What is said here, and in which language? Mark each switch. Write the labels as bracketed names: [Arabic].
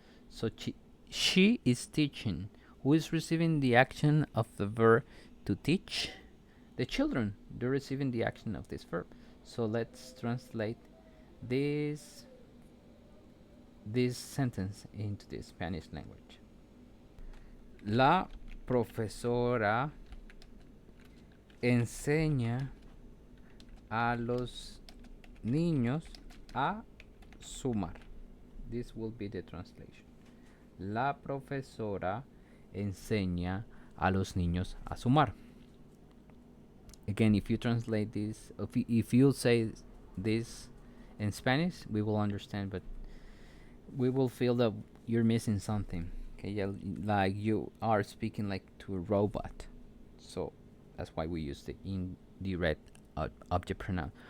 [English] So she is teaching. Who is receiving the action of the verb to teach? The children. They're receiving the action of this verb. So let's translate this sentence into the Spanish language. [Spanish] La profesora enseña a los niños a sumar. [English] This will be the translation. [Spanish] La profesora enseña a los niños a sumar. [English] Again, if you translate this, if you say this in Spanish, we will understand, but we will feel that you're missing something. Okay, yeah, like you are speaking like to a robot. So that's why we use the indirect object pronoun.